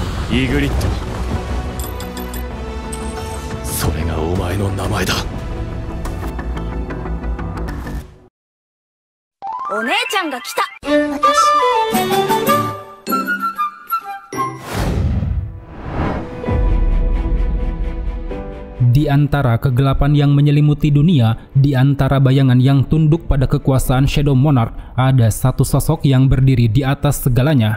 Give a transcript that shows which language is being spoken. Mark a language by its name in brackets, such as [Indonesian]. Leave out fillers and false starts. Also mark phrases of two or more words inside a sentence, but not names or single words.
[Japanese] イグリッド、それがお前の名前だ。お姉ちゃんが来た。 [Indonesian] Di antara kegelapan yang menyelimuti dunia, di antara bayangan yang tunduk pada kekuasaan Shadow Monarch, ada satu sosok yang berdiri di atas segalanya.